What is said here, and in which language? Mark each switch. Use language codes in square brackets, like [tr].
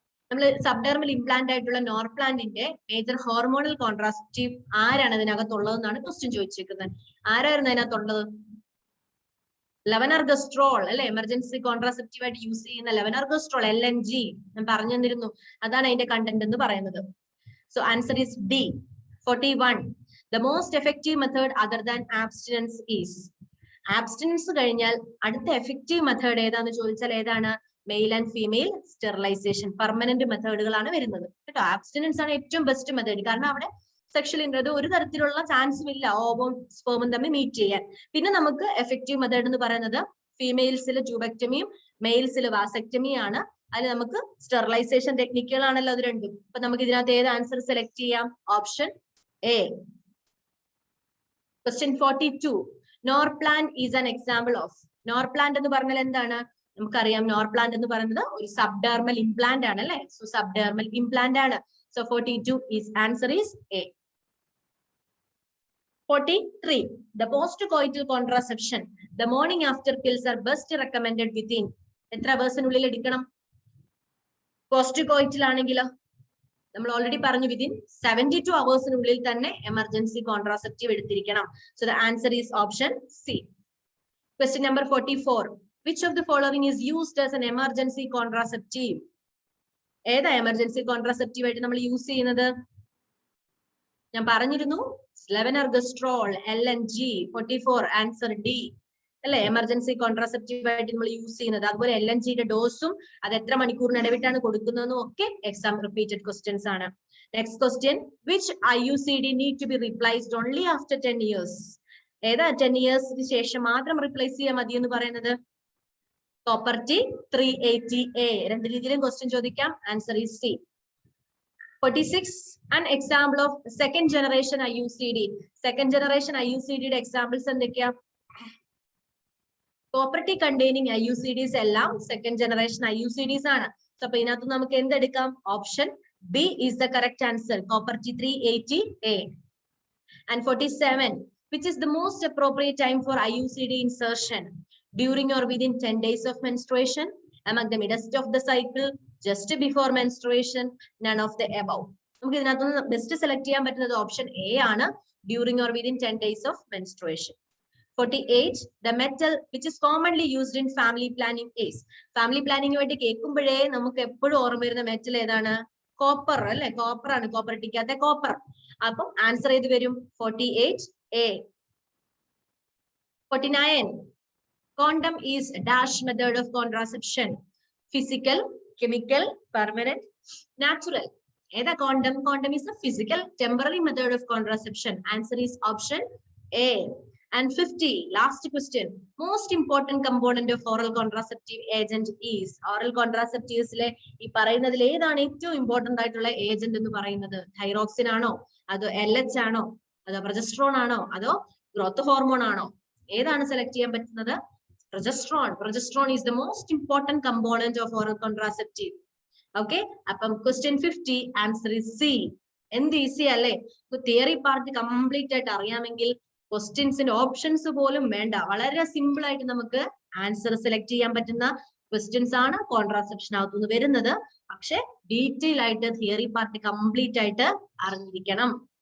[ml] നമ്മൾ സബ്ഡെർമൽ ഇംപ്ലാന്റ് ആയിട്ടുള്ള നോർപ്ലാന്റിന്റെ major hormonal contraceptive ആരാണ് അതിനകത്തുള്ളതെന്നാണ് ക്വസ്റ്റ്യൻ ചോദിച്ചിരിക്കുന്നത്. ആരായിരുന്നു അതിനകത്തുള്ളത്? ലെവനർഗസ്ട്രോൾ അല്ലെ, എമർജൻസി കോൺട്രാസെപ്റ്റീവ് ആയിട്ട് യൂസ് ചെയ്യുന്ന ലെവനർഗസ്ട്രോൾ, LNG. ഞാൻ പറഞ്ഞു തന്നിരുന്നു, അതാണ് അതിന്റെ കണ്ടന്റ് എന്ന് പറയുന്നത്. [en] So answer is D. 41, the most effective method other than abstinence is. [ml] Abstinence കഴിഞ്ഞാൽ അടുത്ത എഫക്റ്റീവ് മെത്തേഡ് ഏതാന്ന് ചോദിച്ചാൽ ഏതാണ്? Male and female sterilisation. Permanent മെത്തേഡുകളാണ് വരുന്നത് കേട്ടോ. ആബ്സ്റ്റിനൻസ് ആണ് ഏറ്റവും ബെസ്റ്റ് മെത്തേഡ്. കാരണം അവിടെ സെക്ഷൽ ഇൻട്രത് ഒരു തരത്തിലുള്ള ചാൻസും ഇല്ല ഓവവും സ്പേമും തമ്മിൽ മീറ്റ് ചെയ്യാൻ. പിന്നെ നമുക്ക് എഫക്റ്റീവ് മെത്തേഡ് എന്ന് പറയുന്നത് ഫീമെയിൽസിൽ ട്യൂബക്ടമിയും മെയിൽസിൽ വാസക്ടമിയാണ്. അതിൽ നമുക്ക് സ്റ്റെറിലൈസേഷൻ ടെക്നിക്കുകളാണല്ലോ അത് രണ്ടും. അപ്പൊ നമുക്ക് ഇതിനകത്ത് ഏത് ആൻസർ സെലക്ട് ചെയ്യാം? [en] Option A. Question 42, Norplant is an example of. [ml] നോർപ്ലാന്റ് എന്ന് പറഞ്ഞാൽ എന്താണ്? നമുക്കറിയാം നോർപ്ലാന്റ് എന്ന് പറയുന്നത് ഒരു സബ്ഡെർമൽ ഇംപ്ലാന്റ് ആണ് അല്ലെ. [en] So subdermal implant ആണ്. So 42 is answer is A. 43, the post-coital contraception, the morning after pills are best recommended within. [ml] എത്ര അവേഴ്സിനുള്ളിൽ എടുക്കണം? പോസ്റ്റ് കോയിറ്റൽ ആണെങ്കിലോ നമ്മൾ ഓൾറെഡി പറഞ്ഞു വിതിൻ 72 അവേഴ്സിനുള്ളിൽ തന്നെ emergency contraceptive എടുത്തിരിക്കണം. [en] So the answer is option C. Question number 44, which of the following is used as an emergency contraceptive? [ml] ഏതാ emergency contraceptive ആയിട്ട് നമ്മൾ use ചെയ്യുന്നത്? ഞാൻ പറഞ്ഞിരുന്നു ലെവനർഗസ്ട്രോൾ, LNG. 44 ആൻസർ ഡി അല്ലെ, എമർജൻസി കോൺട്രാസെപ്റ്റീവ് ആയിട്ട് നമ്മൾ യൂസ് ചെയ്യുന്നത്. അതുപോലെ LNGയുടെ ഡോസും അത് എത്ര മണിക്കൂറിന് ഇടവിട്ടാണ് കൊടുക്കുന്നതെന്നും ഒക്കെ എക്സാം റിപ്പീറ്റഡ് ക്വസ്റ്റ്യൻസ് ആണ്. [en] Next question, which IUCD need to be replaced only after 10 years? [ml] ഏതാ 10 yearsന് ശേഷം മാത്രം റീപ്ലേസ് ചെയ്യാൻ മതി എന്ന് പറയുന്നത്? Copper T 380A. രണ്ട് രീതിയിലും ക്വസ്റ്റ്യൻ ചോദിക്കാം. [en] Answer is C. 46, an example of second generation IUCD. Second generation IUCD examples [ml] എന്തൊക്കെയാ? [en] Property containing IUCDs [ml] എല്ലാം [en] second generation IUCDs ആണ്. [ml] So അപ്പൊ ഇതിനകത്ത് നമുക്ക് എന്തെടുക്കാം? [en] Option B is the correct answer. Property 380A. And 47, which is the most appropriate time for IUCD insertion? During or within 10 days of menstruation, among the midst of the cycle, just before menstruation, none of the above. [ml] നമുക്ക് ഇതിനകത്ത് best select ചെയ്യാൻ പറ്റുന്നത് option A ആണ്, [en] During or within 10 days of menstruation. 48, the metal which is commonly used in family planning is. [ml] Family planning വേണ്ടി കേൾക്കുമ്പോഴേ നമുക്ക് എപ്പോഴും ഓർമ്മ വരുന്ന മെറ്റൽ ഏതാണ്? കോപ്പർ അല്ലെ? കോപ്പർ ആണ്, കോപ്പർട്ടിക്കകത്തെ കോപ്പർ. അപ്പം ആൻസർ ഏത് വരും? 48A. [en] 49, condom is dash method of contraception. Physical, chemical, permanent, natural. [ml] ഏതാ [en] condom? Condom is a physical temporary method of contraception. Answer is option A. And 50, last question. Most important component of oral contraceptive agent is. [ml] Oral contraceptives le ee parayunnadil edana ഏറ്റവും important ആയിട്ടുള്ള agent എന്ന് പറയുന്നത്? Thyroxine ആണോ, അതോ LH ആണോ, അതോ progesterone ആണോ, അതോ ഗ്രോത്ത് ഹോർമോൺ ആണോ? ഏതാണ് സെലക്ട് ചെയ്യാൻ പറ്റുന്നത്? Progesterone. [en] Progesterone is the most important component of oral contraceptive. Okay, അപ്പം question 50 answer is C. [ml] എന്ത് ഈസി അല്ലേ? തിയറി പാർട്ട് കംപ്ലീറ്റ് ആയിട്ട് അറിയാമെങ്കിൽ ക്വസ്റ്റ്യൻസിന്റെ ഓപ്ഷൻസ് പോലും വേണ്ട, വളരെ സിമ്പിൾ ആയിട്ട് നമുക്ക് ആൻസർ സെലക്ട് ചെയ്യാൻ പറ്റുന്ന ക്വസ്റ്റ്യൻസ് ആണ് കോൺട്രാസെപ്ഷൻ അകത്തുനിന്ന് വരുന്നത്. പക്ഷെ ഡീറ്റെയിൽ ആയിട്ട് തിയറി പാർട്ട് കംപ്ലീറ്റ് ആയിട്ട് അറിഞ്ഞിരിക്കണം.